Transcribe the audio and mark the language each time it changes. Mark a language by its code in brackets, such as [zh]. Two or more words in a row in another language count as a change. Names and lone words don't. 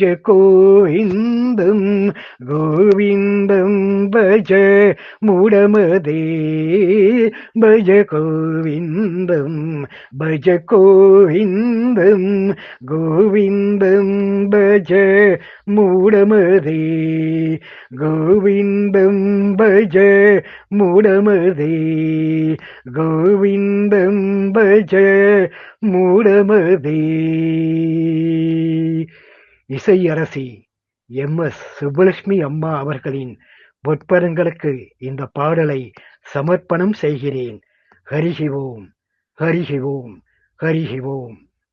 [sa] गोविन्दं गोविन्दं भज मूढमदे भज गोविन्दं भज गोविन्दं गोविन्दं भज मूढमदे गोविन्दं भज मूढमदे गोविन्दं भज மூடமதே. [ta] இசையரசி MS சுப்புலட்சுமி அம்மா அவர்களின் பொற்பதங்களுக்கு இந்த பாடலை சமர்ப்பணம் செய்கிறேன். [sa] हरिः ओम्, हरिः ओम्, हरिः ओम्.